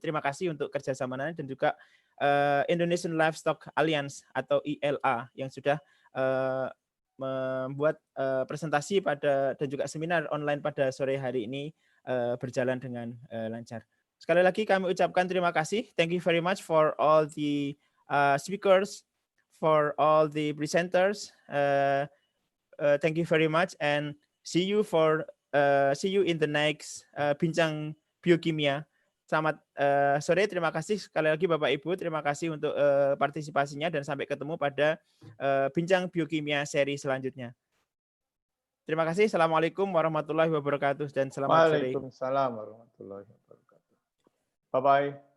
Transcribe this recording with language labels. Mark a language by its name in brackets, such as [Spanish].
[Indonesian] Terima kasih untuk kerjasamanya dan juga Indonesian Livestock Alliance atau ILA yang sudah membuat presentasi dan juga seminar online pada sore hari ini berjalan dengan lancar. Sekali lagi kami ucapkan terima kasih. [English] Thank you very much for all the speakers, for all the presenters. Thank you very much and see you in the next Bincang Biokimia. [Indonesian] Selamat sore, terima kasih sekali lagi Bapak Ibu, terima kasih untuk partisipasinya dan sampai ketemu pada Bincang Biokimia seri selanjutnya. Terima kasih, Assalamualaikum warahmatullahi wabarakatuh dan selamat sore. Waalaikumsalam warahmatullahi wabarakatuh. Bye-bye.